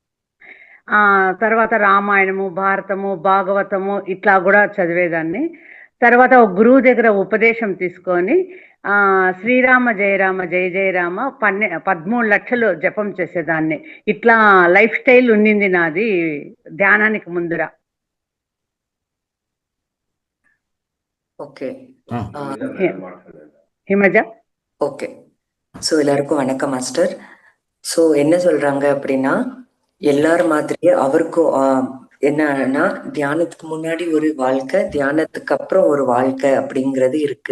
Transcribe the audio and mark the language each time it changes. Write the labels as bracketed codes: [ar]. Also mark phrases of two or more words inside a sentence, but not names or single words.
[te] తర్వాత రామాయణము, భారతము, భాగవతము ఇట్లా కూడా చదివేదాన్ని. తర్వాత ఒక గురువు దగ్గర ఉపదేశం తీసుకొని శ్రీరామ జయరామ జయ జయరామ 13 లక్షలు జపం చేసేదాన్ని. ఇట్లా [en] life style [te] ఉండింది నాది ధ్యానానికి ముందర. [ta] ஓகே [te] హిమజ. [ta] ஓகே. ஸோ எல்லாருக்கும் வணக்கம் மாஸ்டர். ஸோ என்ன சொல்றாங்க அப்படின்னா, எல்லாரும் மாதிரியே அவருக்கும் என்னன்னா, தியானத்துக்கு முன்னாடி ஒரு வாழ்க்கை, தியானத்துக்கு அப்புறம் ஒரு வாழ்க்கை அப்படிங்கிறது இருக்கு.